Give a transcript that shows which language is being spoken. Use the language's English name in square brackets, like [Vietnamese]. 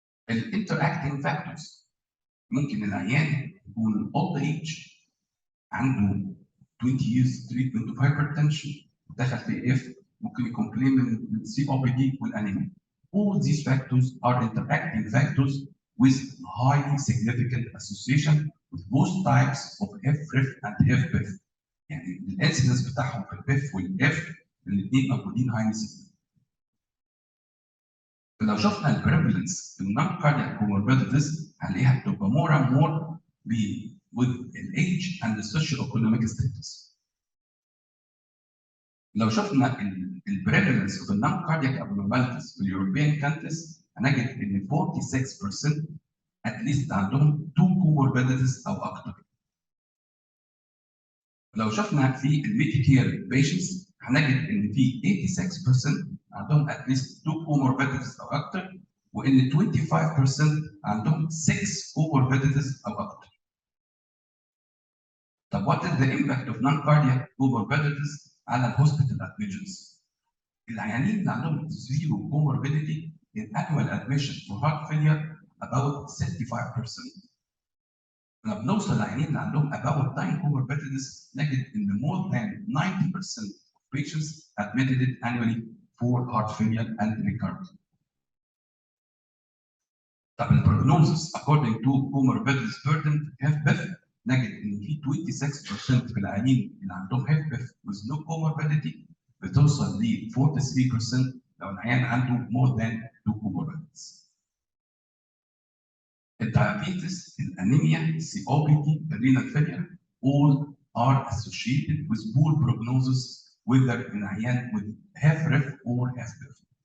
[English] الانتراكتنج فاكتورز ممكن العيان يكون old age عنده 20 years treatment of hypertension دخل في اف ممكن يكومبلين من COPD والانيميا. All these factors are interacting factors with highly significant association with both types of HFrEF and HFpEF. [Arabic] يعني الانسيدنس بتاعهم في البيف والاف الاثنين موجودين هاي نسبة. لو شفنا [English] البريفالنس في النون كاردياك كوموربيديتيز هنلاقيها بتبقى more and more with age and the socio-economic status. [Arabic] لو شفنا البريفالنس في النون كاردياك abnormalities في اليوروبيان كانتريز هنجد ان 46% اتليست عندهم 2 comorbidities او اكتر. لو شفنا في الميديكير بيشنتس هنجد ان في 86% عندهم اتليست 2 comorbidities او اكتر، وان 25% عندهم 6 comorbidities او اكتر. [English] طب what is the impact of non-cardiac comorbidities على الهوسبيتال admissions؟ [Arabic] العيانين اللي عندهم [English] zero comorbidity in annual admission for heart failure about 65%. [Arabic] لما بنوصل للعيانين اللي عندهم [English] about 9 comorbidities نجد ان more than 90% of patients admitted annually for heart failure and recurrent. طب البروجنوزس according to comorbidities burden HFpEF نجد ان في 26% [Arabic] في العيانين اللي عندهم [English] HFpEF with no comorbidity بتوصل ل 43% لو العيان عنده more than 2 comorbidities. الدايابيتس، الانيميا، السي او بي دي، الرينال failure all are associated with poor prognosis whether in عيان with HFrEF or HFpEF.